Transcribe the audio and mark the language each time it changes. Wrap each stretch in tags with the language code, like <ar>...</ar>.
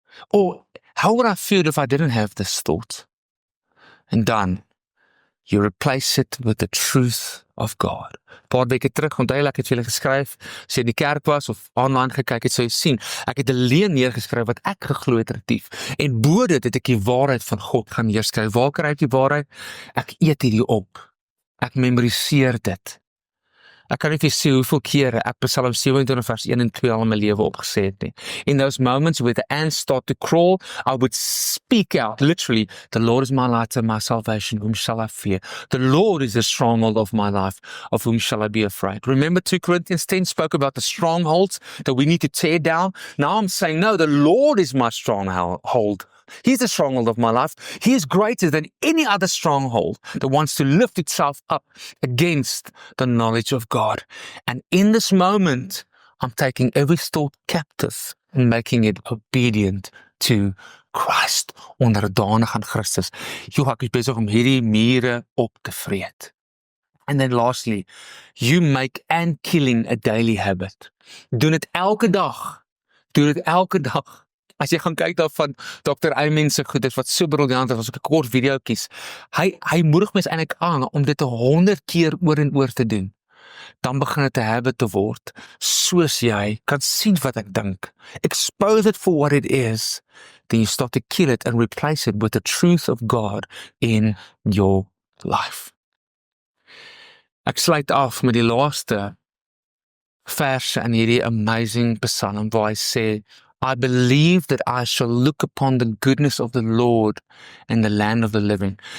<en>Or how would I feel if I didn't have this thought?</en> <af>En dan,</af> <en>you replace it with the truth of God.</en> <af>Paar weke terug, onthou ek het vir julle geskryf, as jy in die kerk was of online gekyk het, sou jy sien, ek het 'n leuen neergeskryf wat ek geglo het retief. En bo dit het ek die waarheid van God gaan neerskryf. Waar kry ek die waarheid? Ek eet hierdie op. Ek memoriseer dit. Ek kan nie vir sê hoeveel kere ek Psalm 27 vers 1 en 2 al in my lewe opgesê het nie.</af> <en>In those moments where the ants start to crawl, I would speak out, literally, the Lord is my light and my salvation, whom shall I fear? The Lord is the stronghold of my life, of whom shall I be afraid? Remember 2 Corinthians 10 spoke about the strongholds that we need to tear down? Now I'm saying, no, the Lord is my stronghold. He's the stronghold of my life. He is greater than any other stronghold that wants to lift itself up against the knowledge of God. And in this moment, I'm taking every thought captive and making it obedient to Christ,</en> <af>onderdanig aan Christus. Ek is besig om hierdie mure op te vreet.</af> <en>And then lastly, you make ant killing a daily habit.</en> <af>Doen dit elke dag. Doen dit elke dag. As jy gaan kyk daarvan Dr. Amen se goed is wat so briljant is, as ek 'n kort video kies, hy moedig mens eintlik aan om dit 100 keer oor en oor te doen. Dan begin dit 'n habit te word, soos jy kan sien wat ek dink.</af> <en>Expose it for what it is, then you start to kill it and replace it with the truth of God in your life.</en> <af>Ek sluit af met die laaste verse in hierdie amazing Psalm waar hy sê,</af> <en>I believe that I shall look upon the goodness of the Lord in the land of the living.</en>